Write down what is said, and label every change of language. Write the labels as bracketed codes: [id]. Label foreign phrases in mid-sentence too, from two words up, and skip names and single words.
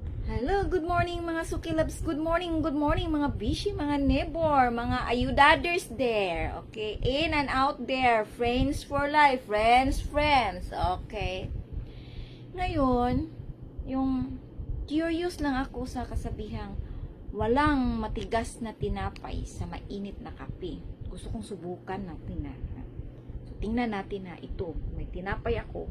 [en] Hello, good morning [tl] mga sukilabs. [en] Good morning [tl] mga bishi, mga [en] neighbor, [tl] mga ayudaders [en] there. Okay, in and out there. Friends for life, friends. Okay. [tl] Ngayon, yung curious lang ako sa kasabihang walang matigas na tinapay sa mainit na kape. Gusto kong subukan natin na. So, tingnan natin na ito. May tinapay ako.